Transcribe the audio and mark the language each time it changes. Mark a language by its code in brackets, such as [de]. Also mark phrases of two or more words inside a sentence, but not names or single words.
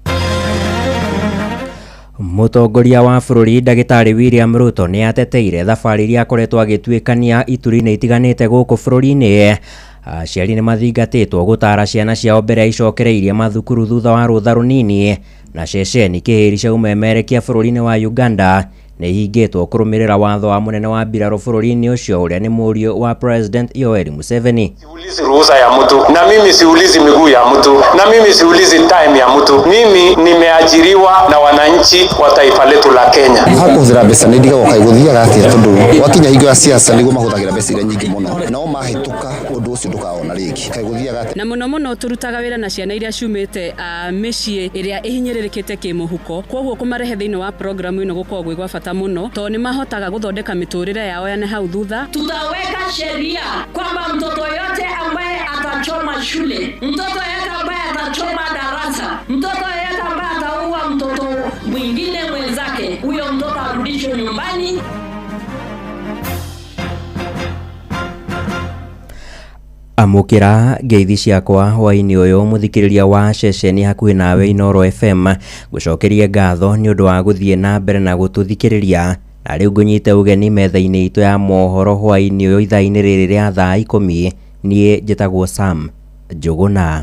[ki] Mutongoria wa bururi Ndagĩtarĩ William Ruto ni ateteire thabarĩ iria akoretwo agĩtuĩkania ituri-inĩ itiganĩte gũkũ bũrũri-inĩ. Aciari nĩ mathingatĩtwo gũtara ciana ciao mbere ya icokereirie mathukuru thutha wa rũtha rũnini, na ceceni kĩhĩri cia umemerekia bũrũri-inĩ wa Uganda nĩ ihingĩtwo kũrũmĩrĩra watho wa mũnene wa mbirarũ bũrũri-inĩ ũcio ũrĩa nĩ mũriũ wa President Yoweri Museveni. [sw] Siulizi ruhusa ya mtu, na mimi siulizi miguu ya mtu, na mimi siulizi time ya mtu. Mimi nimeajiriwa na wananchi wa taifa letu la Kenya. [ki] Hakuhũthĩra mbeca nĩ ndiga gũkaigũthiaga atĩa tondũ wakinya hingo ya siasa nĩguo mahũthagĩra mbeca iria nyingĩ mũno, nao mahĩtũka ũndũ ũcio ndũkaona rĩngĩ kaigũthiaga atĩa. Na mũno turutaga wĩra na ciana iria ciumĩte mĩciĩ ĩrĩa ĩhinyĩrĩrĩkĩte kĩmũhuko, koguo kũmarehe thĩinĩ wa programu ĩno gũkorwo gwĩ gwa bata mũno tondũ nĩ mahotaga gũthondeka mĩtũrĩre yao ya hau thutha. [sw] Tutaweka sheria kwamba mtoto yote ambaye atachoma shule, mtoto yote ambaye atachoma darasa, mtoto yote ambaye ataua mtoto mwingine mwenzake, huyo mtoto arudishwe nyumbani. [ki] Amukira ngeithi ciakwa hwaini uyu muthikiriria wa ceceni hakuhi nawe Inoro FM gucokeria ngatho ni undu wa guthie na mbere na gututhikiriria na riu ngunyite ugeni metha-ini itu ya mohoro hwaini uyu ithaa-ini riri ria thaa 10 nie njitagwo Sam Njuguna.